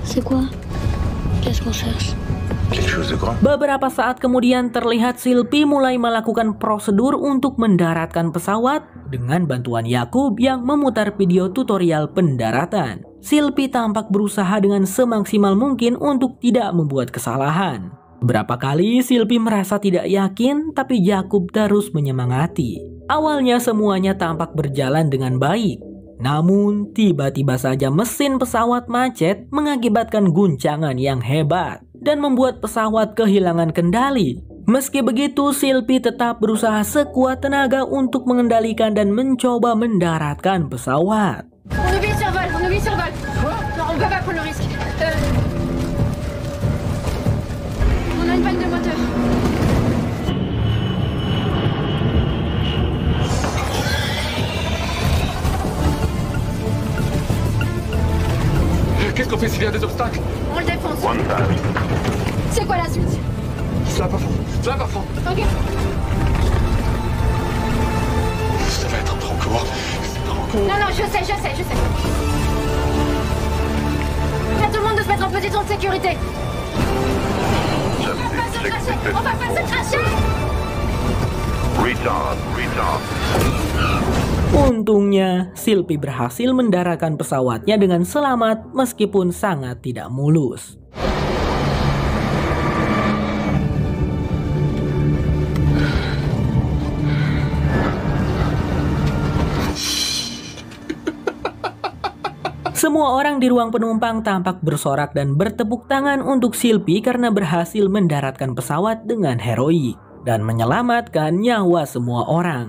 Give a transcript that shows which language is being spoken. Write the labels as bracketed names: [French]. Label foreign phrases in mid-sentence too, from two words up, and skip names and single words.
[French] Quoi? Qu'est-ce qu'on cherche? Quelque chose de grand. [Indonesian] Beberapa saat kemudian terlihat Sylvie mulai melakukan prosedur untuk mendaratkan pesawat dengan bantuan Yakub yang memutar video tutorial pendaratan. Sylvie tampak berusaha dengan semaksimal mungkin untuk tidak membuat kesalahan. Berapa kali Sylvie merasa tidak yakin, tapi Yakub terus menyemangati. Awalnya semuanya tampak berjalan dengan baik. Namun, tiba-tiba saja mesin pesawat macet mengakibatkan guncangan yang hebat dan membuat pesawat kehilangan kendali. Meski begitu, Sylvie tetap berusaha sekuat tenaga untuk mengendalikan dan mencoba mendaratkan pesawat. [French] On oublie survol. Non, on peut pas prendre le risque. On a une panne de moteur. Qu'est-ce qu'on fait s'il y a des obstacles? On le défonce. [English] One time. [French] C'est quoi la suite? Ça va pas fond. Ok. Ça va être trop court. C'est trop court. Non, je sais. À tout le monde de se mettre en position de sécurité. On va pas se cracher. Retard. [Indonesian] Untungnya, Sylvie berhasil mendaratkan pesawatnya dengan selamat meskipun sangat tidak mulus. Semua orang di ruang penumpang tampak bersorak dan bertepuk tangan untuk Sylvie karena berhasil mendaratkan pesawat dengan heroik dan menyelamatkan nyawa semua orang.